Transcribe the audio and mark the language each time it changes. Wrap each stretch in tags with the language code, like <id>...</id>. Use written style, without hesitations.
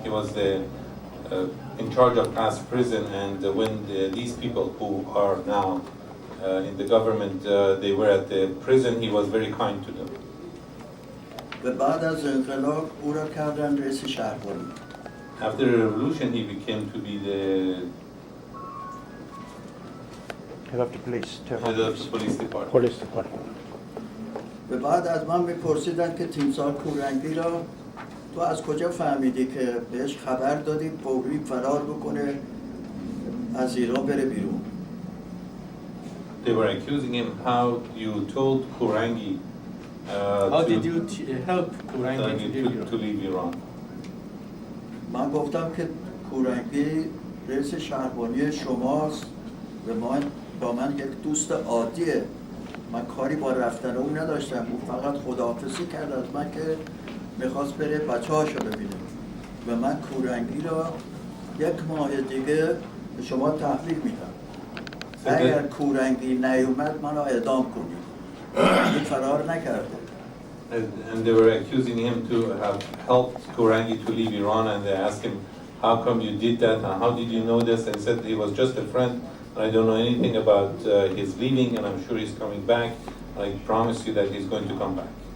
<en>He was in charge of Qasr prison, and when these people who are now in the government, they were at the prison, he was very kind to them.</en> <fa>و بعد از انقلاب او را کردن رئیس شهربانی.</fa> <en>After the revolution, he became to be the Head of the police. head of the police department. Police department.</en> <fa>و بعد از من میپرسیدن که تیمسار کورنگی را تو از کجا فهمیدی که بهش خبر دادی فوری فرار بکنه از ایران بره بیرون.</fa> <en>They were accusing him how you told Kurangi How did you help Kurangi to leave Iran.</en> <fa>من گفتم که کورنگی رئیس شهربانی شماست و با من یک دوست عادیه. من کاری با رفتن اون نداشتم. او فقط خداحافظی کرد از من که میخواست بره بچه هاشو ببینه و من کورنگی را 1 ماه دیگه به شما تحویل میدم. اگر کورنگی نیومد منو اعدام کنید. این فرار نکرده.</fa> <en>And they were accusing him to have helped Kurangi to leave Iran, and they asked him, how come you did that, and how did you know this? And he said he was just a friend, and I don't know anything about his leaving, and I'm sure he's coming back. I promise you that he's going to come back.</en>